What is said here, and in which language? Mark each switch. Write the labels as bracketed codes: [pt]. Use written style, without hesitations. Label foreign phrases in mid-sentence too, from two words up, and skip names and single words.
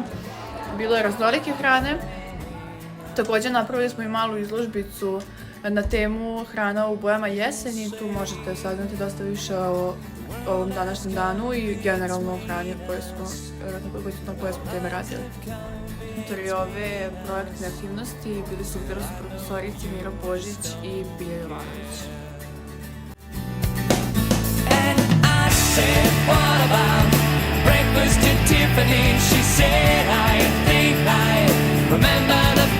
[hr] Bilo je raznolike hrane. Također napravili smo i malu izložbicu na temu hrana u bojama jeseni. Tu možete saznati dosta više o ovom današnjem danu i generalno o hrani na koje smo teme radili. Autori ove projektne aktivnosti bili su profesorici Mira Božić i Bija Jovanović. [en] What about breakfast at Tiffany? She said, I think I remember